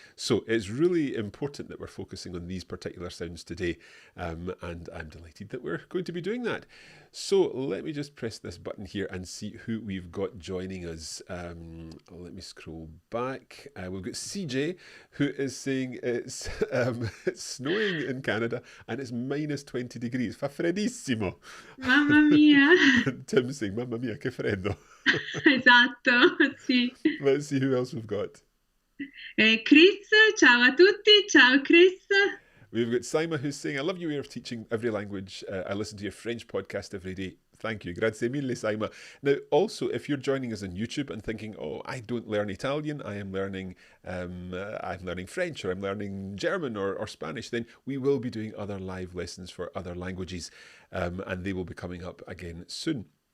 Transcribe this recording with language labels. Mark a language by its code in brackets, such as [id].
[en] So it's really important that we're focusing on these particular sounds today, and I'm delighted that we're going to be doing that. So let me just press this button here and see who we've got joining us. Let me scroll back. We've got CJ, who is saying it's snowing in Canada and it's minus 20 degrees. [it] Fa freddissimo. Mamma mia! [en] And Tim saying, [it] Mamma mia, che freddo. Esatto, sì. [en] Let's see who else we've got. [it] Chris, ciao a tutti, ciao Chris. [en] We've got Saima who's saying, I love your way of teaching every language. I listen to your French podcast every day. Thank you. [it] Grazie mille, [en] Saima. Now, also, if you're joining us on YouTube and thinking, oh, I don't learn Italian, I'm learning French, or I'm learning German or Spanish, then we will be doing other live lessons for other languages, and they will be coming up again soon.